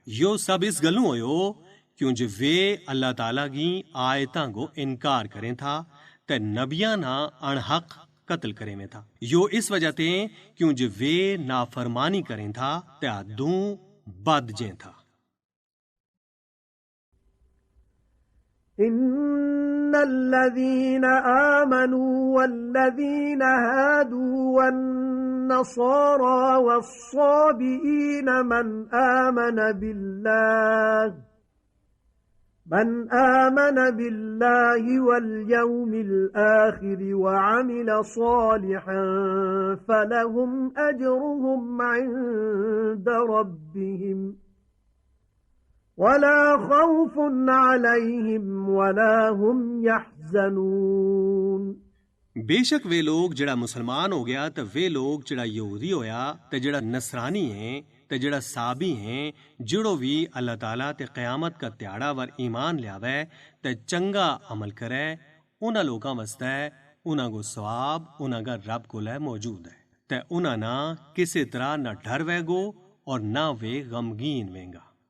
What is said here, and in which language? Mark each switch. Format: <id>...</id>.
<gju>यो सब इस गल्लों होयो क्यों जे वे अल्लाह ताला की आयतां गो इनकार करें था ते नबियां ना अनहक कत्ल करे में था। यो इस वजह ते क्यों जे वे नाफरमानी करें था ते हदों बद जे था।</gju> <ar>إن الذين آمنوا والذين هادوا والنصارى والصابئين من آمن بالله واليوم الآخر وعمل صالحا فلهم أجرهم عند ربهم ولا خوف عليهم ولا هم يحزنون।</ar> <gju>बेशक वे लोग जड़ा मुसलमान हो गया ते वे लोग जड़ा यहूदी होया ते जड़ा नसरानी है ते जड़ा साबी है जड़ो भी अल्लाह ताला ते क़यामत का त्याड़ा वर ईमान लियावे ते चंगा अमल करे उन्हां लोकां वास्ते उन्हां को सवाब उन्हां का रब कोल मौजूद है ते उन्हां ना किसी तरह ना डर वेगो और ना वे गमगीन वेंगा।</gju>